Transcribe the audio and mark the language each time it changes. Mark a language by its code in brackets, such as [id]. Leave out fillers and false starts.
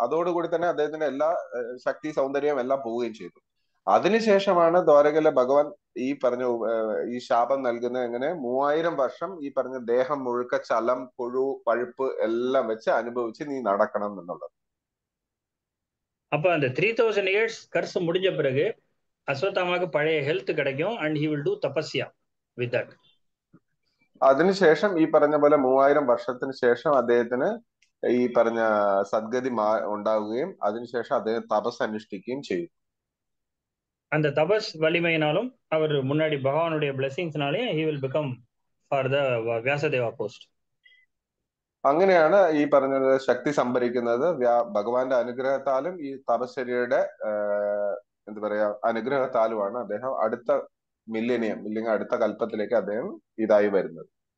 [ml] അതോടുകൂടി തന്നെ അദ്ദേഹത്തിന്റെ എല്ലാ ശക്തി സൗന്ദര്യം എല്ലാം പോവുകയും ചെയ്തു. അതിനുശേഷമാണ് ദ്വാരകയിലെ ഭഗവാൻ ഈ പറഞ്ഞ ഈ ശാപം നൽകുന്നത്. എങ്ങനെ 3000 വർഷം ഈ പറഞ്ഞ ദേഹം മുഴുക്ക ചലം, പുഴു, പഴുപ്പ് എല്ലാം വെച്ച് അനുഭവിച്ച് നീ നടക്കണം എന്നുള്ളത്. [ta] அப்ப அந்த 3000 இயர்ஸ் கர்ஸ் முடிஞ்ச பிறகு அஸ்வத்தாமாவுக்கு பழைய ஹெல்த் கிடைக்கும் [en] and he will do tapasya with that. [ml] അതിനുശേഷം ഈ പറഞ്ഞ പോലെ 3000 വർഷത്തിന് ശേഷം അദ്ദേഹത്തിന് ഈ പറഞ്ഞ സദ്ഗതി ഉണ്ടാവുകയും അതിനുശേഷം അദ്ദേഹം തപസ് അനുഷ്ഠിക്കുകയും ചെയ്യും. [ta] அந்த தபஸ் வலிமையினாலும் அவர் முன்னாடி பகவானுடைய பிளெஸிங்ஸ்னாலே [en] he will become for the [ml] വ്യാസദേവ post. അങ്ങനെയാണ് ഈ പറഞ്ഞത് ശക്തി സംഭരിക്കുന്നത്. ഭഗവാന്റെ അനുഗ്രഹത്താലും ഈ തപശ്ചര്യയുടെ എന്താ പറയാ അനുഗ്രഹത്താലുമാണ് അദ്ദേഹം അടുത്ത മില്ലേനിയം ഇല്ലെങ്കിൽ അടുത്ത കൽപ്പത്തിലേക്ക് അദ്ദേഹം ഇതായി വരുന്നത്.